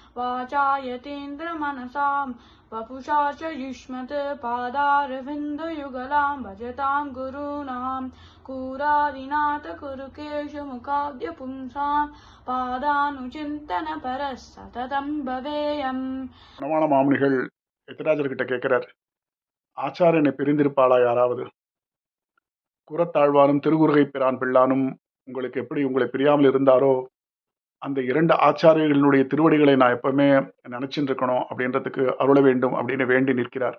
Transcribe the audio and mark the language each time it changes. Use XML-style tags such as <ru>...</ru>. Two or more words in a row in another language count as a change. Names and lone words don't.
<sa>वाचायतीन्द्रमनसां वपुषा च युष्मत् पादारविन्दयुगलां भजतां गुरूणां कूरादिनाथ कुरुकेशमुखाद्य पुंसां पादानुचिन्तनपर सततम् भवेयम्.</sa> <ta>மாமுனிகள் எத்திராஜர்கிட்ட கேட்கிறார், ஆச்சாரியனை பிரிந்திருப்பாளா யாராவது? குரத்தாழ்வானும் திருகுருகை பிரான் பிள்ளானும் உங்களுக்கு எப்படி உங்களை பிரியாமல் இருந்தாரோ, அந்த இரண்டு ஆச்சாரியர்களுடைய திருவடிகளை நான் எப்பவுமே நினைச்சுட்டு இருக்கணும் அப்படின்றதுக்கு அருள வேண்டும் அப்படின்னு வேண்டி நிற்கிறார்.</ta>